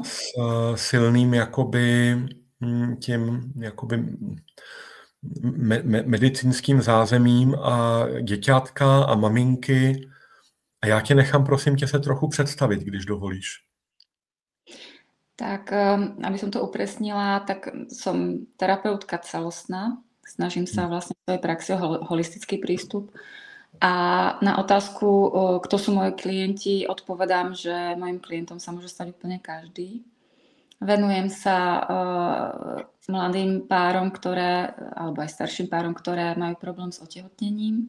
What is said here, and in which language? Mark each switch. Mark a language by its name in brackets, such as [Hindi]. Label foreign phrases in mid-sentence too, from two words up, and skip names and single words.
[Czech] S silným medicínským zázemím a děťátka a maminky. A já tě nechám, prosím tě, se trochu představit, když dovolíš. [Slovak] Tak, aby som to upresnila, tak som terapeutka celostná. Snažím sa vlastne v svojej praxi o holistický prístup. A na otázku, kto sú moji klienti, odpovedám, že mojim klientom sa môže stať úplne každý. Venujem sa mladým párom, alebo aj starším párom, ktoré majú problém s otehotnením.